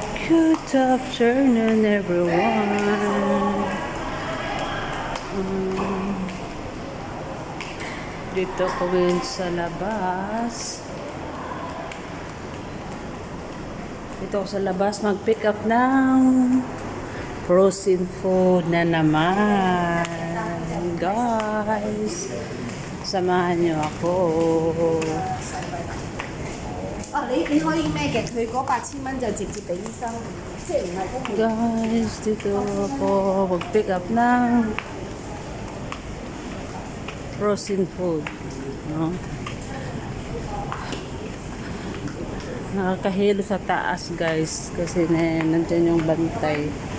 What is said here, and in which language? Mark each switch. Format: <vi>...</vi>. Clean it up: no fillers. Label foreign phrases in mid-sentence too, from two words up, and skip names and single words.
<en>Good afternoon, everyone.</en> <tl>Dito ko rin sa labas. Dito ako sa labas mag-pick up ng</tl> <en>frozen food</en> <tl>na naman. Guys, samahan niyo ako.</tl> <yue>你可以咩嘅？佢嗰8000蚊就直接俾醫生，即係唔係公務員。</yue> <tl>Guys, dito ako mag-pick up ng</tl> <en>frozen food.</en> <tl>No? Nakakahilo sa taas, guys, kasi nandyan yung bantay.</tl>